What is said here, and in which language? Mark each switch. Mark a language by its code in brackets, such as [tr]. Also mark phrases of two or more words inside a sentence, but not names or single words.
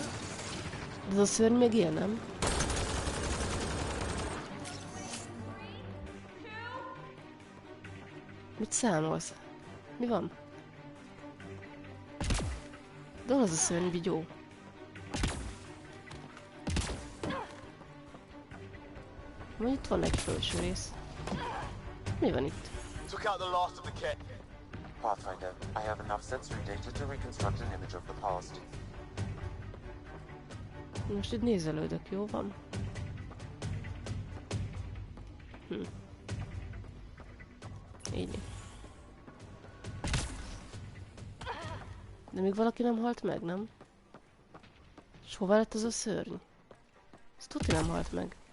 [hu] De az a szörny még él, nem? Mit számolsz? Mi van? De az a szörny vigyó. Majd itt van egy felső rész. Mi van itt? [en] Pathfinder, I have enough sensory data to reconstruct an image of the past. [hu] Most itt nézelődök, jó van? Így. De még valaki nem halt meg, nem? És hová lett az a szörny? Ez tuti nem halt meg.